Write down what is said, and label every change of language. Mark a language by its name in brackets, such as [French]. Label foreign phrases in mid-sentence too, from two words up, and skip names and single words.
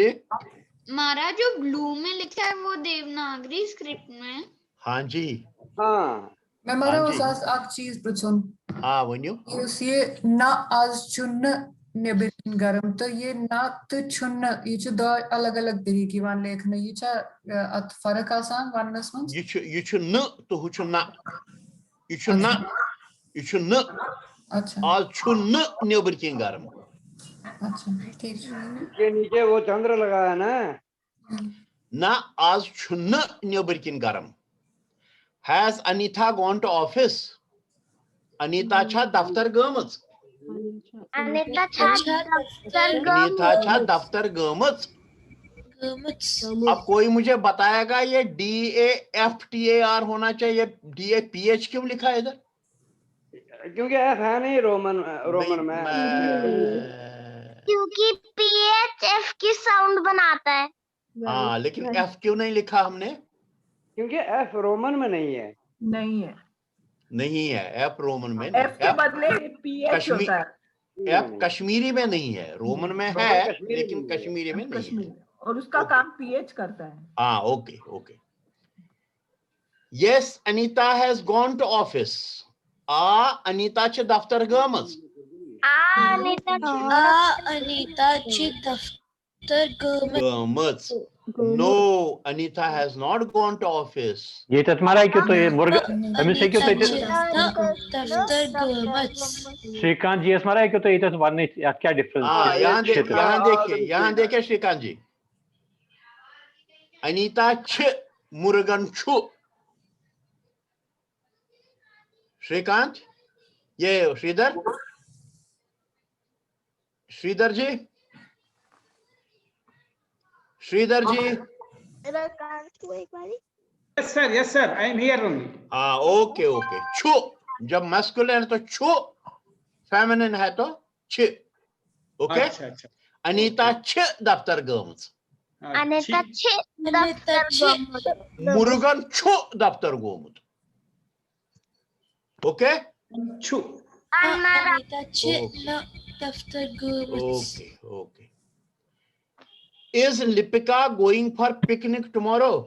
[Hindi] हमारा जो ब्लू में लिखा है वो देवनागरी स्क्रिप्ट में. हाँ जी. हाँ. मैं मरा वो सब चीज पूछूं. [Kashmiri] हाँ वन्यू. ये ना आज चुन नेबर गरम, तो ये ना तो चुन, [Hindi] ये जो दो अलग अलग तरीके [Kashmiri] वान लेखन, ये चा अत फर्क आसान वनस मंस. ये छु न तो हु छु ना. ये छु ना, ये छु न. [Hindi] अच्छा. [Kashmiri] आज छु न नेबर की गरम. [Hindi] अच्छा, ठीक. के नीचे वो चंद्र लगा है ना. [Kashmiri] ना आज छु न नेबर की गरम. [English] Has Anita gone to office? [Kashmiri] Anita छा दफ्तर गमच. अनीता छा दफ्तर गमच. [Hindi] अब कोई मुझे बताएगा ये DAFTAR होना चाहिए, DAPH क्यों लिखा है इधर? क्योंकि एफ है नहीं रोमन में. क्योंकि PH F की साउंड बनाता है. हाँ, लेकिन F क्यों नहीं लिखा हमने? क्योंकि एफ रोमन में नहीं है. नहीं है F रोमन में. F के बदले PH होता है. F कश्मीरी में नहीं है, रोमन में है लेकिन कश्मीरी में नहीं है. और उसका काम PH करता है. हाँ, ओके. [English] Yes, Anita has gone to office. [Kashmiri] Anita च दफ्तर गमच. अनीता ची दफ्तर गमच. [English] No, Anita has not gone to office. [Hindi] ये तो तुम्हारा है क्यों? तो ये मुर्गा हमें से क्यों? तो [Kashmiri] दफ्तर गमच. [Hindi] श्रीकांत जी हमारा है क्यों? तो ये तो तुम्हारा नहीं, क्या डिफरेंस? यहाँ देखिए श्रीकांत जी. अनीता [Kashmiri] छ मुर्गन छु. [Hindi] श्रीकांत, ये श्रीधर जी. [English] Yes sir, I am here only. [Hindi] ओके. छु जब मैस्कुलिन है तो छु, फेमिनिन है तो छ. ओके. अच्छा. [Kashmiri] अनीता छ दफ्तर गमच. अनीता छ दफ्तर गमच. मुर्गन छु दफ्तर गोमुत. [Hindi] ओके. [Kashmiri] Chu. अनीता छ दफ्तर गमच. [Hindi] ओके. [English] Is Lipika going for picnic tomorrow?